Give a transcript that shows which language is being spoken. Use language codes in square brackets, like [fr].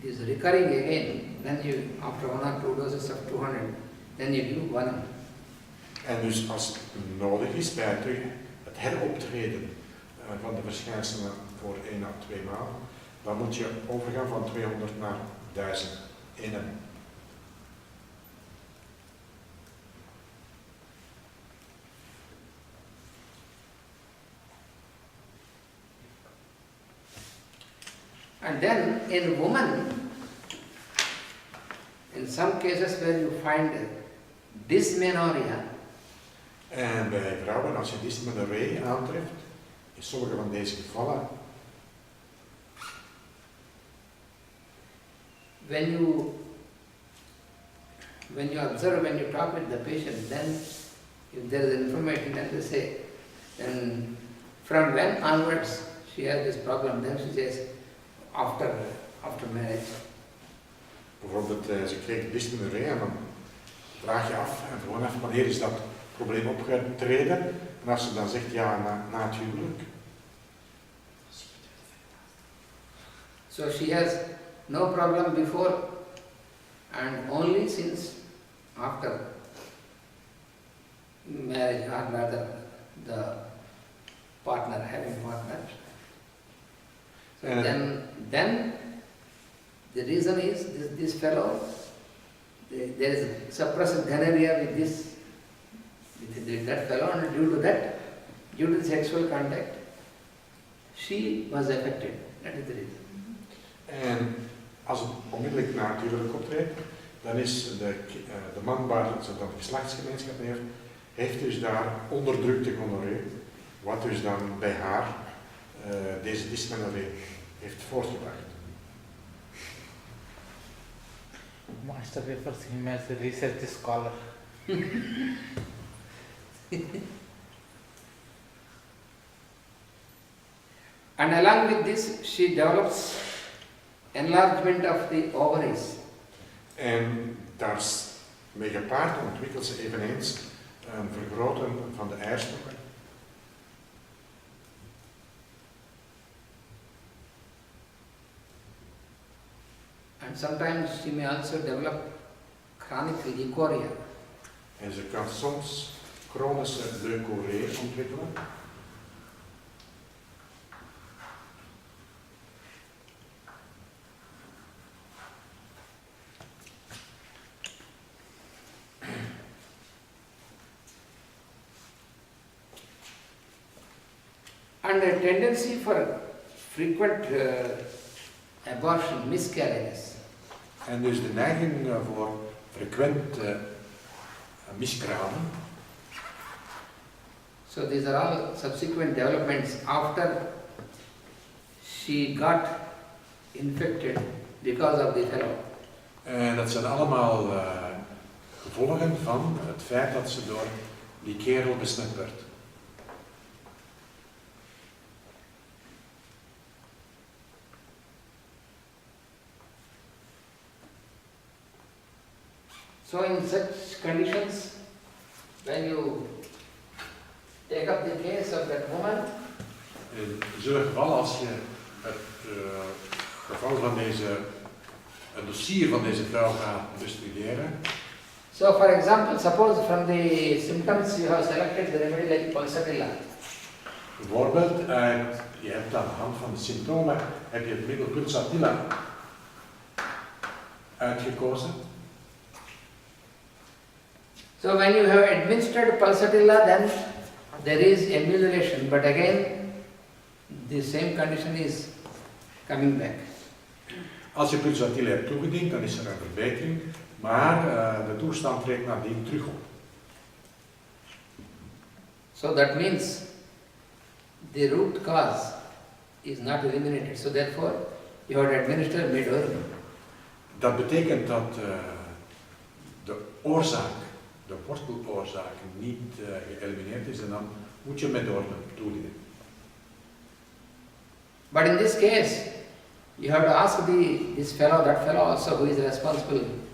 [en] it is recurring again, then you, after 1 or 2 doses of 200, then you give 1. [nl] En dus als het nodig is bij het heroptreden van de verschijnselen voor 1 à 2 maanden, dan moet je overgaan van 200 naar 1000 eenheden. [en] And then in women, in some cases where you find dysmenorrhea, [nl] En bij vrouwen, als je dysmenorrhee aantreft, in sommige van deze gevallen, [en] when you observe, when you talk with the patient, then if there is information, then they say, then from when onwards she has this problem, then she says, after marriage. [nl] bijvoorbeeld ze kreeg dysmenorrhee en dan vraag je af en gewoon af wanneer is dat probleem opgetreden. En als ze dan zegt ja, na het huwelijk. [en] So she has no problem before and only since after marriage, or rather the partner, having partner. So And then the reason is this fellow, there is suppressed gonorrhea with that fellow, and due to sexual contact, she was affected. That is the reason. [nl] En als het onmiddellijk na het huwelijk optreedt, dan is de man waar ze dan geslachtsgemeenschap heeft dus daar onderdrukte gonorree, wat dus dan bij haar deze dysmenorrhee heeft voortgebracht. [en] Master refers him as a research scholar. And along with this, she develops enlargement of the ovaries. [nl] En daar mee gepaard ontwikkelt ze eveneens een vergroten van de eierstokken. [en] And sometimes she may also develop chronic leukorrhea. [nl] En ze kan soms chronische leukorrhee ontwikkelen. [en] And a tendency for frequent abortion, miscarriages. [nl] En dus de neiging voor frequent miskramen. [en] So these are all subsequent developments after she got infected because of the fellow. [nl] En dat zijn allemaal gevolgen van het feit dat ze door die kerel besmet werd. [en] So in such conditions, when you take up the case of that woman, [nl] In zo'n geval, als je het geval van het dossier van deze vrouw gaat bestuderen. [en] so for example, suppose from the symptoms you have selected the remedy like pulsatilla. [nl] Bijvoorbeeld, je hebt aan de hand van de symptomen, heb je het middel pulsatilla uitgekozen. [en] So when you have administered pulsatilla, then there is emulation, but again the same condition is coming back. [nl] Als je pulsatilla hebt toegediend, dan is er een verbetering, maar de toestand treedt nadien terug op. [en] So that means the root cause is not eliminated. So therefore you have to administer mid-organ. [nl] Dat betekent dat de oorzaak, de worteloorzaak, niet geëlimineerd is en dan moet je met orde toedienen. [en] But in this case, you have to ask this fellow, that fellow also who is responsible.